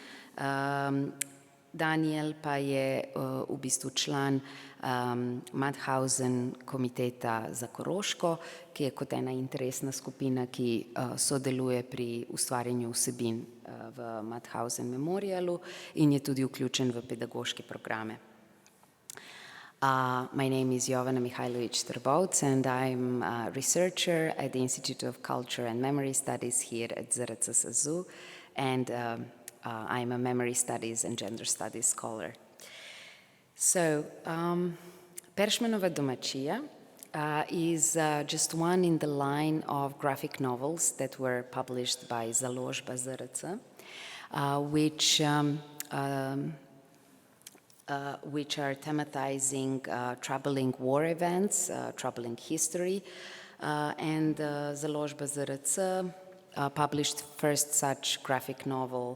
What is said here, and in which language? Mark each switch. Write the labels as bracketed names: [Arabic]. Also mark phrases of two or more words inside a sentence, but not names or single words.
[Slovenian] Daniel pa je v bistvu član Mauthausen komiteta za Koroško, ki je kot ena interesna skupina, ki sodeluje pri ustvarjanju vsebin v Mauthausen Memorialu in je tudi vključen v pedagoške programe. [English] My name is Jovana Mihajlović Trbovc, and I'm a researcher at the Institute of Culture and Memory Studies here at ZRC SAZU, and I'm a memory studies and gender studies scholar. So, Peršmanova domačija is just one in the line of graphic novels that were published by Založba ZRC, which are thematizing troubling war events, troubling history, and Založba ZRC published first such graphic novel.